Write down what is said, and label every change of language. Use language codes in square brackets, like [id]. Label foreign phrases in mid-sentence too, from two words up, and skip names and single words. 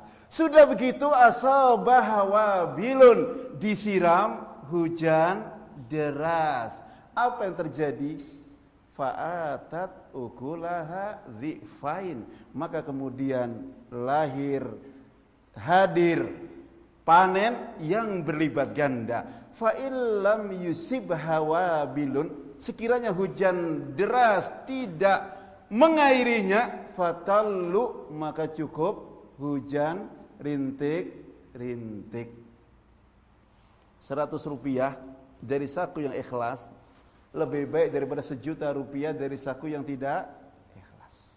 [id] Sudah begitu [ar] أصابها وابل, [id] disiram hujan deras. Apa yang terjadi? [ar] فآتت أكلها ضعفين. [id] Maka kemudian hadir panen yang berlipat ganda. [ar] فإن لم يصبها وابل, [id] sekiranya hujan deras tidak mengairinya, fatallu, maka cukup hujan rintik-rintik. 100 rupiah dari saku yang ikhlas lebih baik daripada 1 juta rupiah dari saku yang tidak ikhlas.